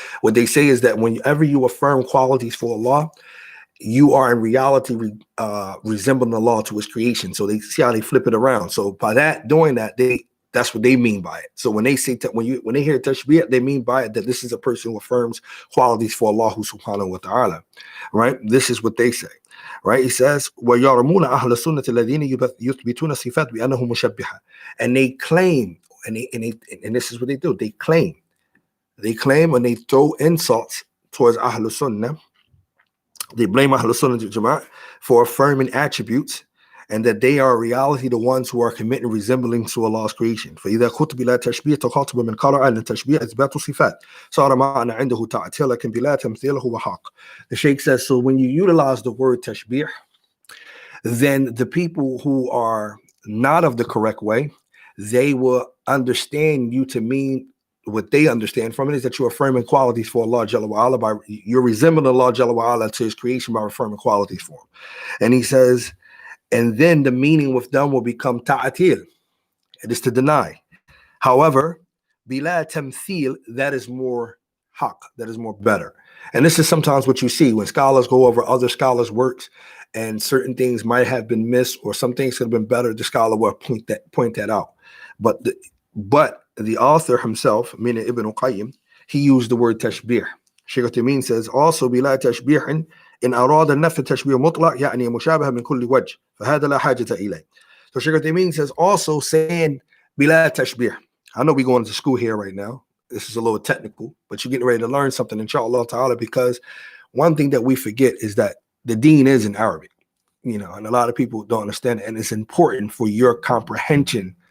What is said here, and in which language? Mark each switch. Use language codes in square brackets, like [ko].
[en] What they say is that whenever you affirm qualities for Allah, you are in reality resembling Allah to his creation. So they see how they flip it around. So by that, doing that, that's what they mean by it. So when they say when they hear tashbih, they mean by it that this is a person who affirms qualities for Allah subhanahu wa ta'ala. Right? This is what they say. Right? He says, [ar] وَيَرْمُونَ أَهْلَ السُنَّةِ الَّذِينَ يُثْبِتُونَ الصِّفَاتِ بِأَنَّهُ مُشَبِّهَةٌ. [en] And they claim, and this is what they do. They claim and they throw insults towards Ahlul Sunnah. They blame Ahlul Sunnah wal Jama'ah for affirming attributes and that they are in reality the ones who are committing resembling to Allah's creation. [ar] فإذا خُطب بلا تشبيه تخاطب من قال أن التشبيه إثبات صفات صار معنى عنده تعطيل لكن بلا تمثيل هو حق. [en] The Shaykh says, so when you utilize the word tashbih, then the people who are not of the correct way, they will understand you to mean what they understand from it is that you're affirming qualities for Allah Jalla wa Ala, by you're resembling Allah Jalla wa Ala to his creation by affirming qualities for him. And he says, and then the meaning with them will become ta'atil. It is to deny. However, bila tamthil, that is more haq, that is more better. And this is sometimes what you see when scholars go over other scholars' works and certain things might have been missed or some things could have been better, the scholar will point that out. But the author himself, meaning Ibn Qayyim, he used the word tashbih. Shaykh Uthaymeen says, also [ar] بلا تشبيه إن أراد النفي تشبيه مطلق يعني مشابه من كل وجه فهذا لا حاجة إليه. [en] So Shaykh Uthaymeen says, also saying [ar] بلا تشبيه. [en] I know we're going to school here right now. This is a little technical, but you're getting ready to learn something, inshallah ta'ala, because one thing that we forget is that the deen is in Arabic, and a lot of people don't understand it, and it's important for your comprehension